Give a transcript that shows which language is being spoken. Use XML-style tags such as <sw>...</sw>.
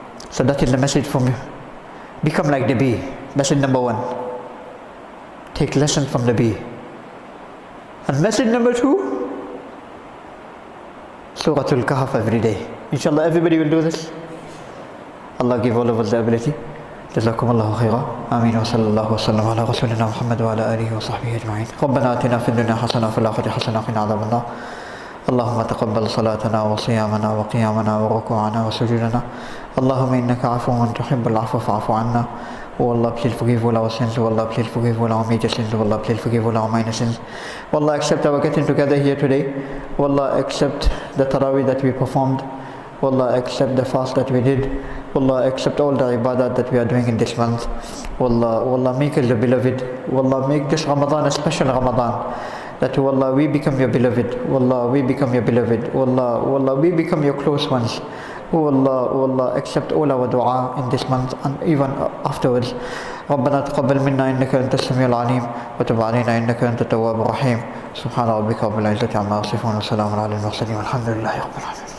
<en>So that is the message from you. Become like the bee. Message number 1. Take lesson from the bee. And message number 2, Surah Al-Kahf every day. Inshallah everybody will do this. Allah give all of us the ability.</en> <ar>جزاكم الله خيرا آمين وصلى الله وسلم على رسولنا محمد وعلى آله وصحبه أجمعين ربنا آتنا في الدنيا حسنة وفي الآخرة حسنة وقنا عذاب النار اللهم تقبل صلاتنا وصيامنا وقيامنا وركوعنا وسجودنا. اللهم إنك عفو تحب العفو فاعف عنا.</ar> <en>Oh Allah, please forgive all our sins. Oh Allah, please forgive all our major sins. Oh Allah, please forgive all our minor sins. Oh Allah, accept our getting together here today. Oh Allah, accept the tarawih that we performed. Oh Allah, accept the fast that we did. Oh Allah, accept all the ibadat that we are doing in this month. Oh Allah, make us the beloved. Oh Allah, make this Ramadan a special Ramadan. That, oh Allah, we become your beloved. Oh Allah, we become your beloved. Oh Allah, we become your close ones. Oh Allah, accept all our dua in this month and even afterwards.</en> <ar>ربنا تقبل منا إنك أنت السميع العليم وتب علينا إنك أنت التواب الرحيم. سبحان ربك رب العزة عما يصفون وسلام على المرسلين والحمد لله رب العالمين.</ar>